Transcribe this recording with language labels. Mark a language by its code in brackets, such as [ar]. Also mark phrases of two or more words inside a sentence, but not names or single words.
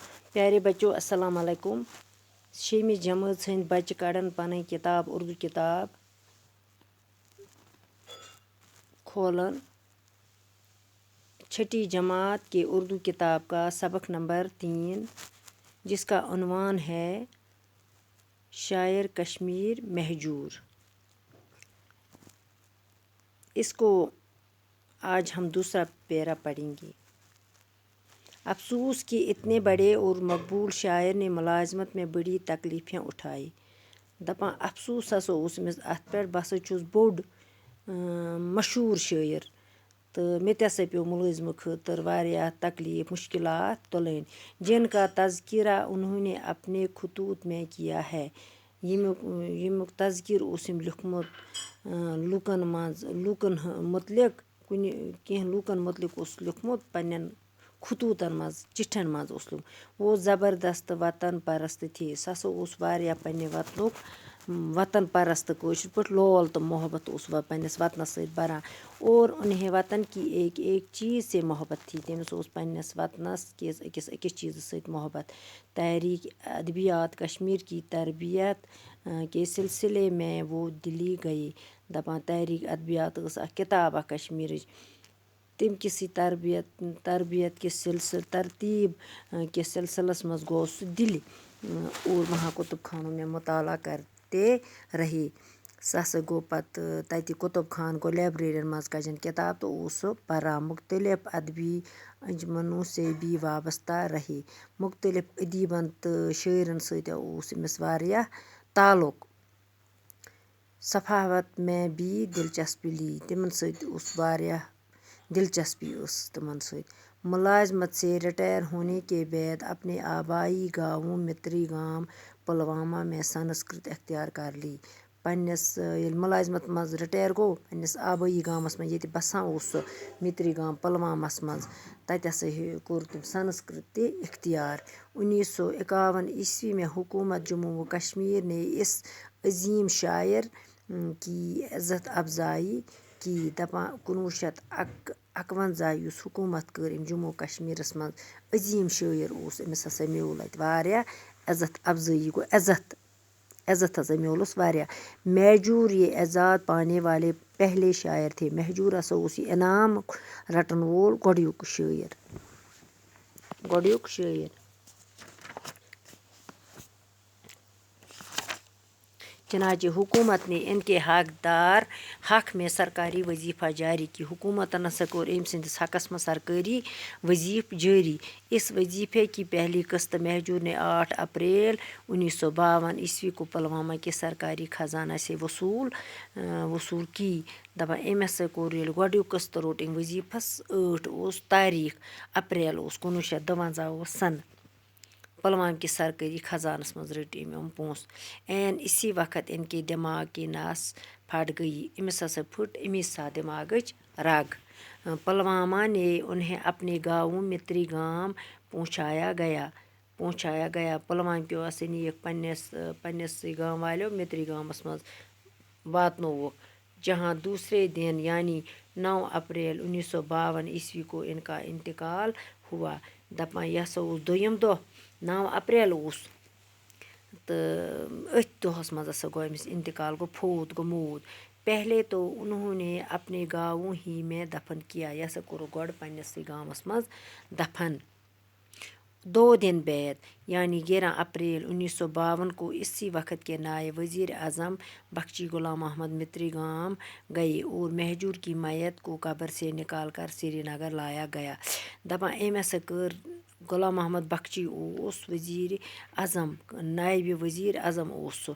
[ur] پیارے بچوں السلام علیکم. [ks] 6ویں جمٲژ ہٕنٛدۍ بچہِ کڑن پنٕنۍ کِتاب اردو کتاب کھولن. [ur] چھٹی جماعت کے اردو کتاب کا سبق نمبر 3 جس کا عنوان ہے شاعر کشمیر مہجور. اس کو آج ہم دوسرا پیرا پڑھیں گے. افسوس کہ اتنے بڑے اور مقبول شاعر نے ملازمت میں بڑی تکلیفیں اٹھائی. [ks] دپان افسوس ہسا اوس أمِس اَتھ پٮ۪ٹھ بہٕ ہسا چھُس بوٚڑ مشہوٗر شٲعر تہٕ مےٚ تہِ ہسا پیوٚو مُلٲزمہٕ خٲطرٕ واریاہ تکلیف مشکلات تُلٕنۍ. [ur] جن کا تذکرہ انہوں نے اپنے خطوط میں کیا ہے. [ks] ییٚمیُک تذکرٕ اوس أمۍ لیوٗکھمُت لوٗکن متعلق کینٛہہ لوٗکن متعلق اوس لیوٗکھمُت پننٮ۪ن خطوٗطن منٛز چِٹھٮ۪ن منٛز اوس لیوٗکھمُت. [ur] وہ زبردست وطن پرست تھے. [ks] سُہ ہسا اوس واریاہ پننہِ وطنُک وطن پرست کٲشِر پٲٹھۍ لول تہٕ محبت اوس پننِس وطنس سۭتۍ بران. [ur] اور انہیں وطن کی ایک ایک چیز سے محبت تھی. [ks] تٔمِس اوس پننِس وطنس کِس أکِس أکِس چیٖزس سۭتۍ محبت. [ur] تحریک ادبیات کشمیر کی تربیت کے سلسلے میں وہ دلی گئے. [ks] دپان تحریک ادبیات ٲس اکھ کِتاب اکھ کشمیٖرٕچ. تمہِ کِسٕے تربیت کِس ترتیٖب کِس سلسلس منٛز گوٚو سُہ دِلہِ [ur] اور وہاں کُتُب خانوں میں مطالعہ کرتے رہے. [ks] سُہ ہسا گوٚو پتہٕ تتہِ کُتُب خان گوٚو لایبریرین منٛز کجن کِتاب تہٕ اوس سُہ پران. [ur] مختلف ادبی انجمنوں سے بھی وابستہ رہے. [ks] مختلف ادیبن تہٕ شٲعرن سۭتۍ اوس أمِس واریاہ تعلق. [ur] صحافت میں بھی دلچسپی لی. [ks] تِمن سۭتۍ اوس واریاہ دلچسپی ٲس تِمن سۭتۍ. [ur] ملازمت سے ریٹائر ہونے کے بعد اپنے آبائی گاؤں متری گام پلوامہ میں سنسکرت اختیار کر لی. [ks] پننِس ییٚلہِ ملازمت منٛز رِٹایر گوٚو پننِس آبٲیی گامس منٛز ییٚتہِ بسان اوس سُہ متری گام پلوامس منٛز تتہِ ہسا کوٚر تٔمۍ سنسکرت تہِ اختیار. [ur] 1951 میں حکومت جموں و کشمیر نے اس عظیم شاعر کی عزت افزائی کی. [ks] دپان 1951 یُس حکوٗمت کٔر أمۍ جموں کشمیٖرس منٛز عظیٖم شٲعر اوس أمِس ہسا میوٗل اَتہِ واریاہ عزت افضٲیی گوٚو عزت ہسا میوٗلُس واریاہ. [ur] مہجور یہ اعزاز پانے والے پہلے شاعر تھے. [ks] مہجور ہسا اوس یہِ انعام رٹن وول گۄڈٕنیُک شٲعر. [ur] چنانچہ حکومت نے ان کے حق میں سرکاری وظیفہ جاری کی. [ks] حکومتن ہسا کوٚر أمۍ سٕنٛدِس حقس منٛز سرکٲری وظیفہٕ جٲری. [ur] اس وظیفے کی پہلی قسط مہجور نے 8 اپریل 1952 کو پلوامہ کے سرکاری خزانہ سے وصول کی. [ks] دپان أمۍ ہسا کوٚر ییٚلہِ گۄڈنیُک قسط روٚٹ أمۍ وظیفس 8 اوس تاریخ اپریل اوس 1952 اوس سن. پلوام کے سرکاری خزانس منٛز رٔٹۍ أمۍ یِم پونٛسہٕ. [ur] اسی وقت ان کے دماغ کی نس پھٹ گئی. [ks] أمِس ہسا پھٕٹ امی ساتہٕ دٮ۪ماغٕچ رگ. [ur] پلوامہ نے انہیں اپنے گاؤں متری گام پہنچایا گیا. [ks] پلوامہ کیو ہسا نِیَکھ پننِسٕے گام والیو متری گامس منٛز واتنووُکھ. [ur] جہاں دوسرے دن یعنی 9 اپریل 1952 کو ان کا انتقال ہوا. [ks] دپان یہِ ہسا اوس دوٚیِم دۄہ 9 اپریل اوس تہٕ أتھۍ دۄہس منٛز ہسا گوٚو أمِس انتقال گوٚو موٗد. [ur] پہلے تو انہوں نے اپنے گاؤں ہی میں دفن کیا. [ks] یہِ ہسا کوٚرُکھ گۄڈٕ پننِسٕے گامس منٛز دفن. [ur] 2 دن بعد یعنی 11 اپریل 1952 کو اسی وقت کے نائب وزیر اعظم بخشی غلام محمد متری گام گئے اور مہجور کی میت کو قبر سے نکال کر سری نگر لایا گیا. [ks] دپان أمۍ ہسا کٔر غلام محمد بخشی اوس وزیر اعظم نائب وزیر اعظم اوس سُہ.